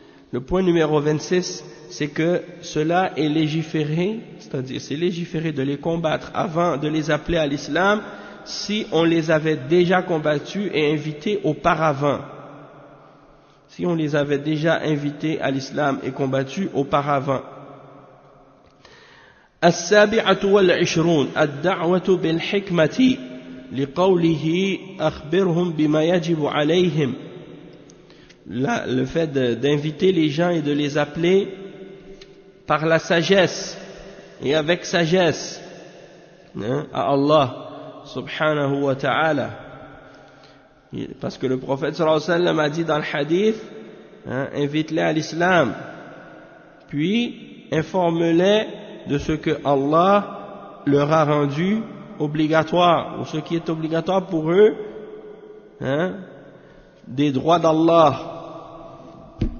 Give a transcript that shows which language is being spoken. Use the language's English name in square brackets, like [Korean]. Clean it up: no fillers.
[French] Le point numéro 26, c'est que cela est légiféré, c'est-à-dire c'est légiféré de les combattre avant de les appeler à l'islam si on les avait déjà combattus et invités auparavant. Si on les avait déjà invités à l'islam et combattus auparavant. [Arabic] السابعة والعشرون الدعوة بالحكمة لقوله أخبرهم بما يجب عليهم. [French] Le fait d'inviter les gens et de les appeler par la sagesse et avec sagesse à Allah subhanahu wa ta'ala. Parce que le prophète sallallahu alayhi wa sallam a dit dans le hadith, invite-les à l'islam, puis informe-les de ce que Allah leur a rendu obligatoire, ou ce qui est obligatoire pour eux, des droits d'Allah.